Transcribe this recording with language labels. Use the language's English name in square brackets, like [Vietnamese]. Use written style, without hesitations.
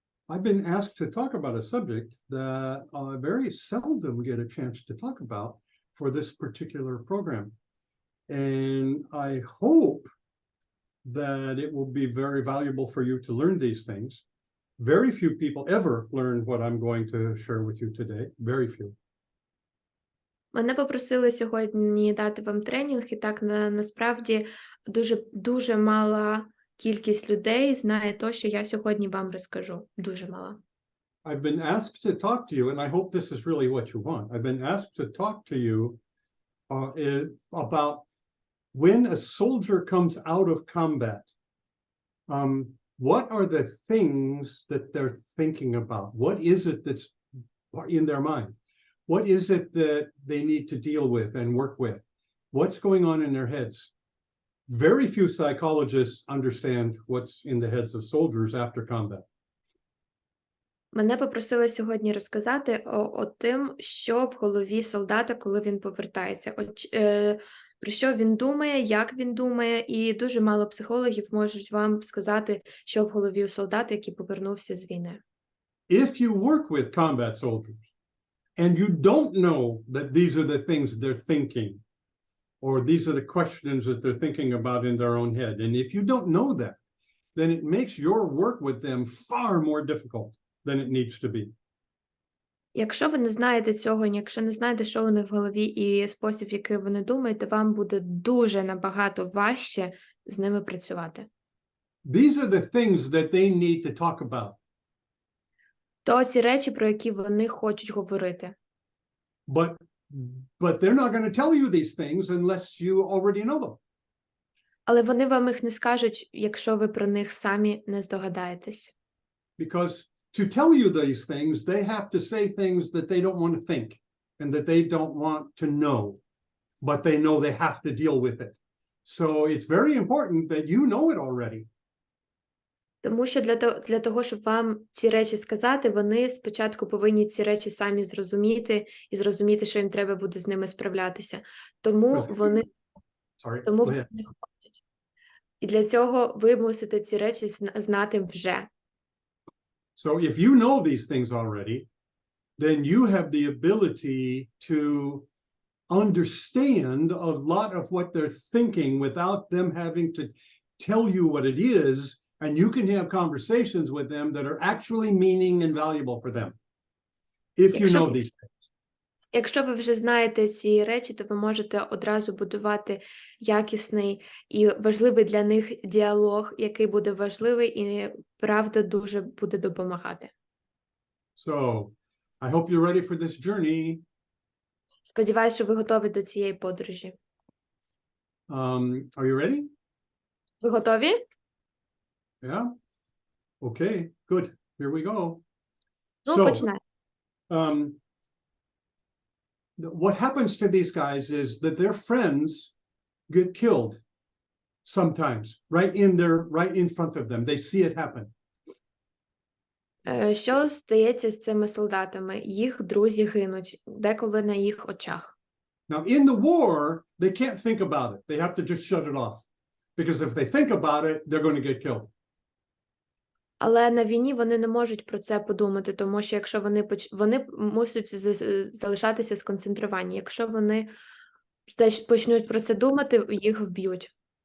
[English] I've been asked to talk about a subject that I very seldom get a chance to talk about for this particular program. And I hope that it will be very valuable for you to learn these things. Very few people ever learn what I'm going to share with you today. Very few. [Ukrainian] Мене попросили сьогодні дати вам тренінг, і так насправді дуже мала кількість людей знає те, що я сьогодні вам розкажу. Дуже мала. [English] I've been asked to talk to you, and I hope this is really what you want. I've been asked to talk to you about when a soldier comes out of combat. What are the things that they're thinking about? What is it that's in their mind? What is it that they need to deal with and work with? What's going on in their heads? Very few psychologists understand what's in the heads of soldiers after combat. [Ukrainian] Мене попросили сьогодні розказати тим, що в голові солдата, коли він повертається. Про що він думає, як він думає, і дуже мало психологів можуть вам сказати, що в голові у солдата, який повернувся з війни. [English] If you work with combat soldiers and you don't know that these are the things they're thinking, or these are the questions that they're thinking about in their own head, and if you don't know that, then it makes your work with them far more difficult than it needs to be. [Ukrainian] Якщо ви не знаєте цього, якщо не знаєте, що у них в голові і спосіб, який вони думають, то вам буде дуже набагато важче з ними працювати. [English] These are the things that they need to talk about. [Ukrainian] То ці речі, про які вони хочуть говорити. [English] But they're not going to tell you these things unless you already know them. [Ukrainian] Але вони вам їх не скажуть, якщо ви про них самі не здогадаєтесь. [English] Because to tell you these things, they have to say things that they don't want to think and that they don't want to know, but they know they have to deal with it. So it's very important that you know it already. [Ukrainian] Тому що для того, щоб вам ці речі сказати, вони спочатку повинні ці речі самі зрозуміти і зрозуміти, що їм треба буде з ними справлятися. Тому вони хочуть. І для цього ви мусите ці речі знати вже. [English] So if you know these things already, then you have the ability to understand a lot of what they're thinking without them having to tell you what it is, and you can have conversations with them that are actually meaning and valuable for them, if you know these things. [Ukrainian] Якщо ви вже знаєте ці речі, то ви можете одразу будувати якісний і важливий для них діалог, який буде важливий і, правда, дуже буде допомагати. [English] So, I hope you're ready for this journey. [Ukrainian] Сподіваюсь, що ви готові до цієї подорожі. [English] Are you ready? [Ukrainian] Ви готові? [English] Yeah? Okay, good. Here we go. Ну, So, [Ukrainian] починаємо. [English] What happens to these guys is that their friends get killed sometimes, right in front of them. They see it happen. [Ukrainian] Що стається з цими солдатами? Їх друзі гинуть, деколи на їх очах. [English] Now, in the war, they can't think about it. They have to just shut it off. Because if they think about it, they're going to get killed. [Ukrainian] Але на війні вони не можуть про це подумати, тому що якщо вони мусять залишатися сконцентровані. Якщо вони почнуть про це думати, їх вб'ють.